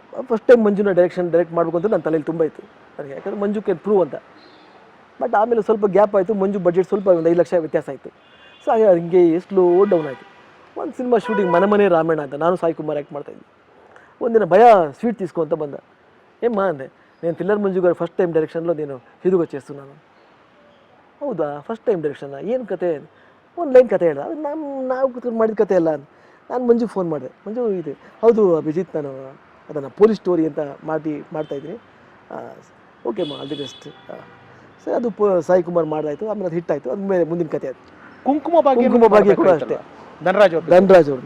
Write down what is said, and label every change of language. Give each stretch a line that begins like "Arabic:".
Kannada: First time ಮಂಜುನ direct ಮಾಡಬೇಕು ಅಂತ ನನ್ನ ತಲೆಯಲ್ಲಿ ತುಂಬ ಇತ್ತು ನನಗೆ, ಯಾಕಂದರೆ ಮಂಜು ಕ್ಯಾನ್ ಪ್ರೂವ್ ಅಂತ. ಬಟ್ ಆಮೇಲೆ ಸ್ವಲ್ಪ ಗ್ಯಾಪ್ ಆಯಿತು, ಮಂಜು ಬಡ್ಜೆಟ್ ಸ್ವಲ್ಪ ಒಂದು 5 ಲಕ್ಷ ವ್ಯತ್ಯಾಸ ಆಯಿತು. ಸೊ ಹಿಂಗೆ ಸ್ಲೋ ಡೌನ್ ಆಯಿತು. ಒಂದು ಸಿನಿಮಾ ಶೂಟಿಂಗ್ ಮನೆ ರಾಮಾಯಣ ಅಂತ ನಾನು ಸಾಯಿ ಕುಮಾರ್ ಆ್ಯಕ್ಟ್ ಮಾಡ್ತಾಯಿದ್ದೆ. ಒಂದಿನ ಭಯ ಸ್ವೀಟ್
Telugu: తీసుకో
Kannada: ಅಂತ ಬಂದ.
Telugu: ಏಮ್ಮ ಅಂದೆ, నేను ಥ್ರಿಲ್ಲರ್ ಮಂಜು గారు ఫస్ట్ టైం డైరెక్షన్లో నేను హీరోగా చేస్తున్నాను.
Kannada: ಹೌದಾ, ಫಸ್ಟ್ ಟೈಮ್ ಡೈರೆಕ್ಷನ್, ಏನು ಕತೆ? ಒಂದು ಲೈನ್ ಕತೆ ಹೇಳ, ಅದು ನಾವು ಕೂತ್ಕೊಂಡು ಮಾಡಿದ ಕತೆ ಅಲ್ಲ. ನಾನು ಮಂಜುಗೆ ಫೋನ್ ಮಾಡಿದೆ, ಮಂಜು ಇದೆ, ಹೌದು ಅಭಿಜಿತ್, ನಾನು ಅದನ್ನು ಪೊಲೀಸ್ ಸ್ಟೋರಿ ಅಂತ ಮಾಡ್ತಾಯಿದ್ದೀನಿ. ಓಕೆ ಮಾ, ಆಲ್ ದಿ ಬೆಸ್ಟ್. ಸರಿ, ಅದು ಸಾಯಿ ಕುಮಾರ್ ಮಾಡ್ದಾಯಿತು. ಆಮೇಲೆ ಅದು ಹಿಟ್ ಆಯಿತು. ಅದ್ಮೇಲೆ ಮುಂದಿನ ಕತೆ ಅದು ಕುಂಕುಮ ಭಾಗ್ಯ ಕೂಡ ಅಷ್ಟೇ, ಧನರಾಜ್ ಅವರು.